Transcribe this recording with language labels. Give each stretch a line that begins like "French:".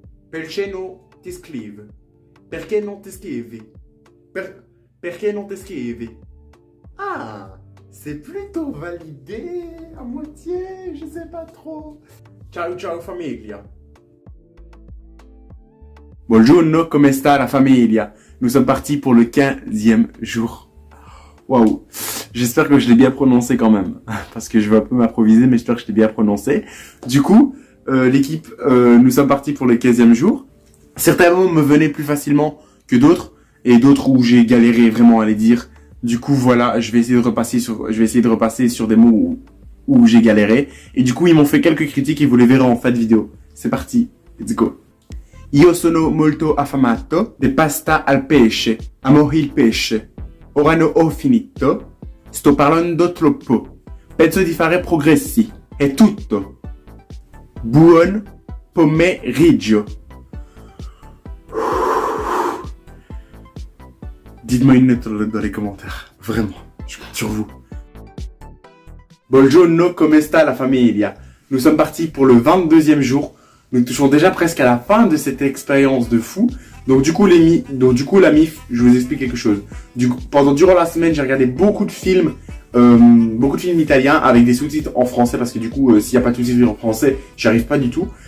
Italian: Perché non ti iscrivi? Perché non ti iscrivi? Perché non ti iscrivi?
French: Ah, c'est plutôt validé à moitié, je sais pas trop.
Italian: Ciao famiglia. Buongiorno, come sta la famiglia?
French: Nous sommes partis pour le 15e jour. Waouh, j'espère que je l'ai bien prononcé quand même, parce que je vais un peu m'improviser, mais j'espère que je l'ai bien prononcé. Du coup, l'équipe, nous sommes partis pour le 15e jour. Certains mots me venaient plus facilement que d'autres, et d'autres où j'ai galéré vraiment à les dire. Du coup, voilà, je vais essayer de repasser sur des mots où j'ai galéré. Et du coup, ils m'ont fait quelques critiques et vous les verrez en fin de vidéo. C'est parti,
English: let's go.
Italian: Io sono molto affamato de pasta al pesce. Amo il pesce. Ora ne ho finito. Sto parlando troppo. Penso di fare progressi. È tutto. Buon pomeriggio.
French: Dites-moi une note dans les commentaires. Vraiment, je compte sur vous.
Italian: Buongiorno, come sta la famiglia?
French: Nous sommes partis pour le 22e jour. Nous touchons déjà presque à la fin de cette expérience de fou. Donc du coup, la MIF, je vous explique quelque chose. Durant la semaine, j'ai regardé beaucoup de films italiens avec des sous-titres en français parce que du coup, s'il n'y a pas de sous-titres en français, j'y arrive pas du tout.